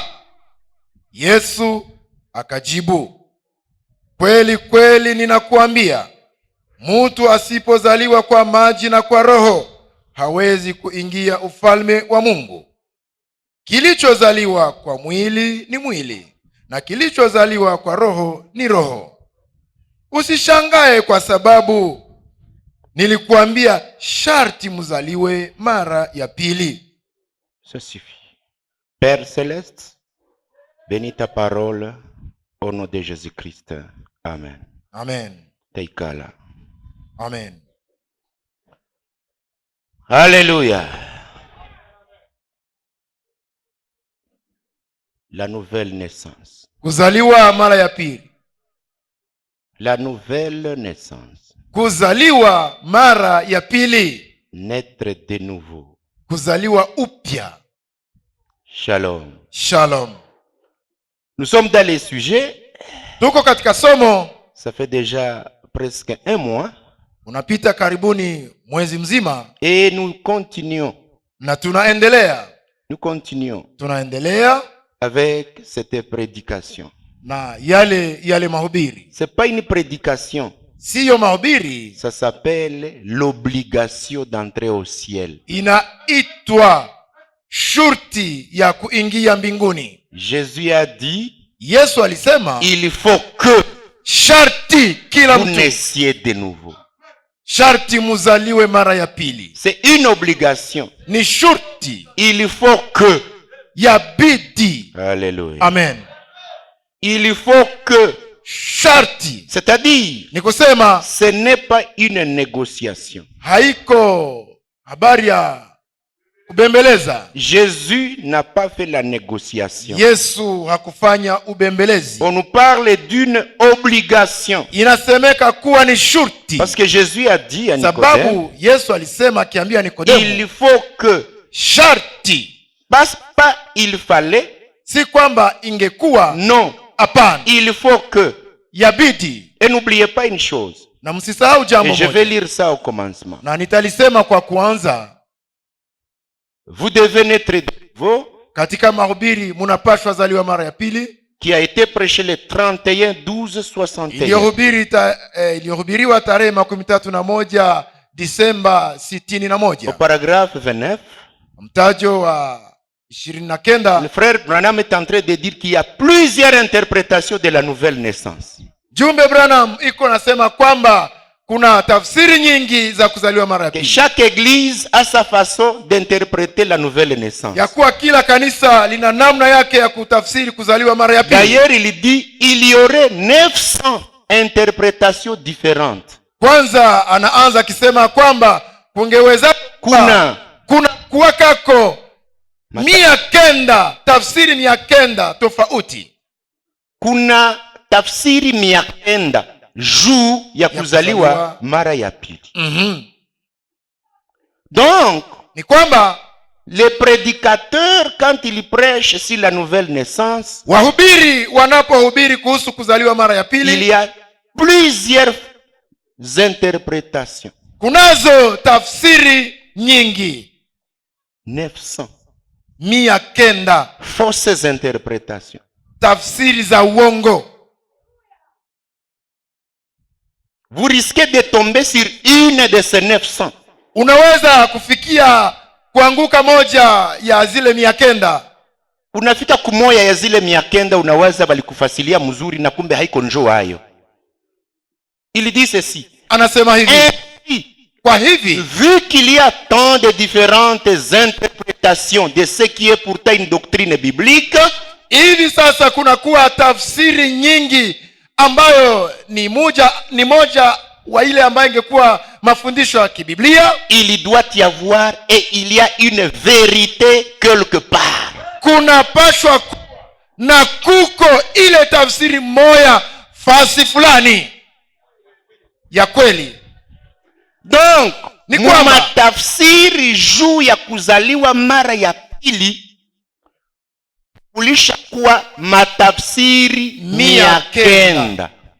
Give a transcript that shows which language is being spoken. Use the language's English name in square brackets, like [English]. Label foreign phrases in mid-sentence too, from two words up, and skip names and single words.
[Swahili] Yesu akajibu, kweli kweli ninakuambia, mtu asipozaliwa kwa maji na kwa Roho hawezi kuingia ufalme wa Mungu. Kilichozaliwa kwa mwili ni mwili, na kilichozaliwa kwa Roho ni roho. Usishangae kwa sababu nilikuambia sharti mzaliwe mara ya pili. [French] Ça suffit. Père Céleste, bénis ta parole au nom de Jésus-Christ. Amen. Amen. Teikala. Amen. Alléluia. La nouvelle naissance. [Swahili] Kuzaliwa mara ya pili. [French] La nouvelle naissance. [Swahili] Kuzaliwa mara ya pili. [French] Naître de nouveau. [Swahili] Kuzaliwa upya. Shalom. Shalom. [French] Nous sommes dans les sujets. [Swahili] Tuko katika somo. [French] Ça fait déjà presque un mois. [Swahili] Unapita karibuni mwezi mzima. [French] Et nous continuons. [Swahili] Na tunaendelea. [French] Nous continuons. [Swahili] Tunaendelea [French] avec cette prédication. [Swahili] Na yale mahubiri. [French] C'est pas une prédication. [Swahili] Siyo mahubiri. [French] Ça s'appelle l'obligation d'entrer au ciel. [Swahili] Inaitwa shurti ya kuingia mbinguni. [French] Jésus a dit, [Swahili] Yesu alisema, [French] il faut que [Swahili] sharti kila [French] vous [Swahili] mtu, [French] naissiez de nouveau. [Swahili] sharti muzaliwe mara ya pili. [French] C'est une obligation. [Swahili] Ni shurti. [French] Il faut que. [Swahili] Yabidi. [French] Alléluia. Amen. Il faut que. [Swahili] Sharti. [French] C'est-à-dire, [Swahili] ni kusema, [French] ce n'est pas une négociation. [Swahili] Haiko habari ya kubembeleza. [French] Jésus n'a pas fait la négociation. [Swahili] Yesu hakufanya ubembelezi. [French] On nous parle d'une obligation. [Swahili] Inasemeka kuwa ni shurti. [French] Parce que Jésus a dit à Nicodème, [Swahili] sababu Yesu alisema akiambia Nikodemu, [French] il faut que. [Swahili] Sharti. [French] Pas il fallait. [Swahili] Si kwamba ingekuwa. [French] Non. [Swahili] Hapana. [French] Il faut que. [Swahili] Yabidi. [French] Et n'oubliez pas une chose. [Swahili] Na msisahau jambo moja. [French] Et je vais lire ça au commencement. [Swahili] Na nitalisema kwa kuanza. [French] Vous devez naître de nouveau. [Swahili] Katika mahubiri munapashwa zaliwa mara ya pili. [French] Qui a été prêché le 31/12/61. [Swahili] Ilihubiriwa tarehe 31 Disemba 61. [French] Au paragraphe 29. [Swahili] Mtajo wa 29. [French] Le frère Branham est en train de dire qu'il y a plusieurs interprétations de la nouvelle naissance. [Swahili] Jumbe Branham iko nasema kwamba kuna tafsiri nyingi za kuzaliwa mara ya [French] Que [Swahili] pili, [French] chaque église a sa façon d'interpréter la nouvelle naissance. [Swahili] ya kuwa kila kanisa lina namna yake ya kutafsiri kuzaliwa mara ya pili. [French] D'ailleurs, il dit il y aurait 900 interprétations différentes. [Swahili] Kwanza anaanza akisema kwamba kungeweza Kuna kuwakako 900 tafsiri 900 tofauti. kuna tafsiri 900 juu ya kuzaliwa mara ya pili. [French] Donc, [Swahili] Ni kwamba [French] les prédicateurs, quand ils prêchent sur la nouvelle naissance, [Swahili] wahubiri wanapohubiri kuhusu kuzaliwa mara ya [French] il [Swahili] pili, [French] y a plusieurs interprétations. [Swahili] kunazo tafsiri nyingi, 900 900 [French] fausses interprétations. [Swahili] tafsiri za uongo. Vous risquez de tomber sur une de ces 900. Unaweza kufikia kuanguka moja ya zile 900. Unafika kumoya ya zile 900, unaweza balikufasilia mzuri na kumbe haiko njoo hayo. [French] Il dit ceci. [Swahili] Anasema hivi, [French] Ainsi, [Swahili] kwa hivi [French] vu qu'il y a tant de différentes interprétations de ce qui est pourtant une doctrine biblique, [Swahili] hivi sasa kuna kuwa tafsiri nyingi ambayo ni moja wa ile ambayo ingekuwa mafundisho ya kibiblia, [French] il doit y avoir et il y a une vérité quelque part. [Swahili] kuna pashwa na kuko ile tafsiri moya fasi fulani ya kweli. [French] Donc, [Swahili] Ni kwamba matafsiri juu ya kuzaliwa mara ya pili kulishakuwa matafsiri 900.